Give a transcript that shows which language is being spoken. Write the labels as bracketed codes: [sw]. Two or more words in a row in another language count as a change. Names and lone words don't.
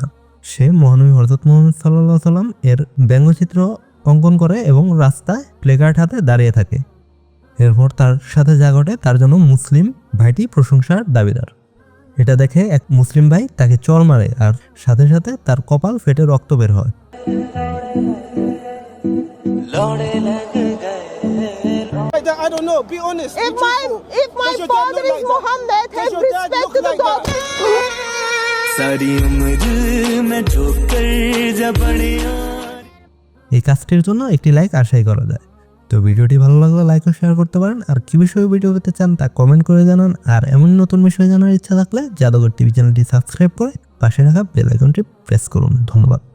[bn] সে মহানবী হযরত মুহাম্মদ [ar] صلى الله عليه سلم [bn] এর ব্যঙ্গচিত্র অঙ্কন করে এবং রাস্তায় প্লেকার্ড হাতে দাঁড়িয়ে থাকে। এরপর তার সাথে যা ঘটে তার জন্য মুসলিম ভাইটি প্রশংসার দাবিদার। এটা দেখে এক মুসলিম ভাই তাকে চড় মারে আর সাথে সাথে তার কপাল ফেটে রক্ত বের হয়। [en] I don't know. Be honest. Be truthful. If my Does your dad father look is like that? Muhammad, Does have your dad respect look to the like that? daughter. [pa] ਸਾਰੀ ਉਮਰ ਮੈਂ ਠੋਕਰ ਜਾ ਪੜਿਆ। [bn] এই কাজটির জন্য একটি লাইক আশাই করা যায়। তো ভিডিওটি ভালো লাগলে লাইক ও শেয়ার করতে পারেন। আর কি বিষয়ে ভিডিও পেতে চান তা কমেন্ট করে জানান। আর এমন নতুন বিষয় জানার ইচ্ছা থাকলে জাদুঘর টিভি চ্যানেলটি সাবস্ক্রাইব করে পাশে রাখা বেল আইকনটি প্রেস করুন। ধন্যবাদ।